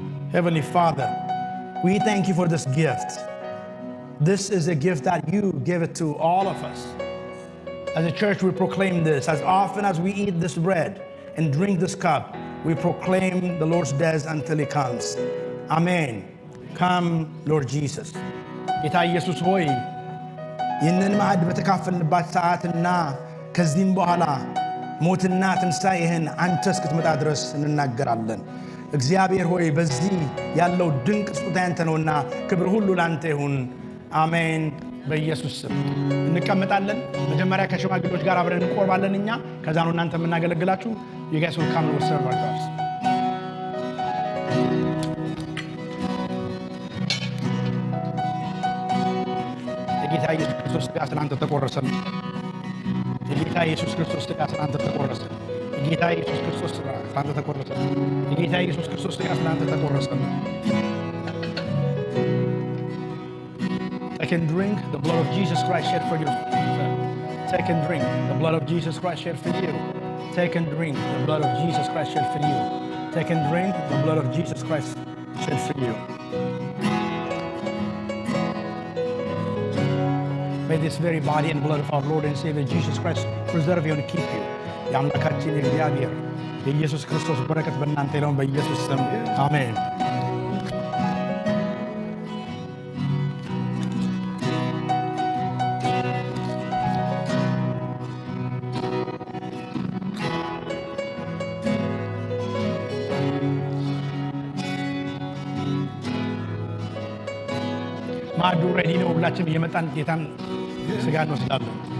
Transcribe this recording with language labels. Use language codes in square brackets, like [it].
[en] Heavenly Father, we thank you for this gift. This is a gift that you give it to all of us. As a church, we proclaim this. As often as we eat this bread and drink this cup, we proclaim the Lord's death until he comes. Amen. Come, Lord Jesus. [am] ጌታ ኢየሱስ ሆይ ይህንን ማዕድ በተካፈልንባት ሰዓትና ከዚህም በኋላ ሞትና ትንሣኤህን አንተ እስክትመጣ ድረስ እንናገራለን። እግዚአብሔር ሆይ በዚህ ያለው ድንቅ ስጦታ ያንተ ነውና ክብር ሁሉ ላንተ ይሁን። አሜን። በኢየሱስ ስም እንቀመጣለን። መጀመሪያ ከሽማግሌዎች ጋር አብረን እንቆርባለን እኛ። ከዛ ነው እናንተ የምናገለግላችሁ። [en] you guys will come and serve our jobs. [am] የጌታ ኢየሱስ ክርስቶስ ሥጋ ስላንተ ተቆረሰ። የጌታ ኢየሱስ ክርስቶስ ሥጋ ስላንተ ተቆረሰ። የጌታ ኢየሱስ ክርስቶስ ሥጋ ስላንተ ተቆረሰ። የጌታ ኢየሱስ ክርስቶስ ሥጋ ስላንተ ተቆረሰ። [en] Take and drink the blood of Jesus Christ shed for you. Take and drink the blood of Jesus Christ shed for you. Take and drink the blood of Jesus Christ shed for you. Take and drink the blood of Jesus Christ shed for you. May this very body and blood of our Lord and Savior Jesus Christ preserve you and keep you. [am] የአምላካችን የእግዚአብሔር የኢየሱስ ክርስቶስ በረከት በእናንተ ይሁን በኢየሱስ ስም አሜን። ማዕዱ ሬዲ ነው። ሁላችን እየመጣን ጌታን ሥጋ እንወስዳለን።